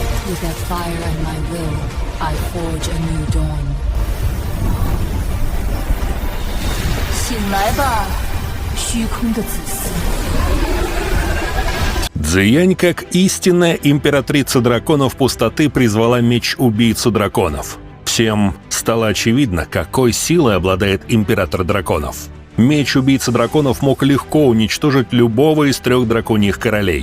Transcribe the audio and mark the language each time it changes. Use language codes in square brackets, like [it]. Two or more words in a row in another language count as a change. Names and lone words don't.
[en] With their fire and my will, I forge a new dawn. [zh] 醒来吧，虚空的子嗣。 [ru] Цзиянь, как истинная императрица драконов пустоты, призвала меч-убийцу драконов. Всем стало очевидно, какой силой обладает император драконов. Меч-убийца драконов мог легко уничтожить любого из 3 драконьих королей.